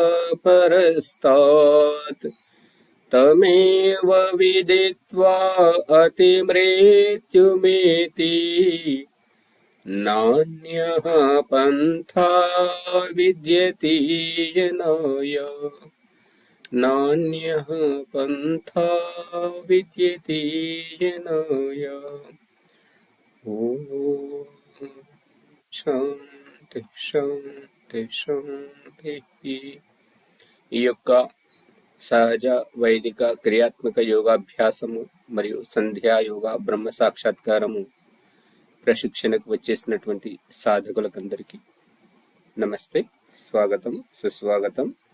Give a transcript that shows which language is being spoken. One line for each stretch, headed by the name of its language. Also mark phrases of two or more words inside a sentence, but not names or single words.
Sanskrit: परस्तात् तमेव विदित्वा अतिमृत्युमेति नान्यः पन्था विद्यते यनाय नान्यः पन्था विद्यते यनाय। ఓం శాంతి శాంతి శాంతి।
Telugu: ఈ యొక్క సహజ వైదిక క్రియాత్మక యోగాభ్యాసము మరియు సంధ్యా యోగా బ్రహ్మ సాక్షాత్కారము ప్రశిక్షణకు వచ్చేసినటువంటి సాధకులకందరికీ నమస్తే, స్వాగతం, సుస్వాగతం।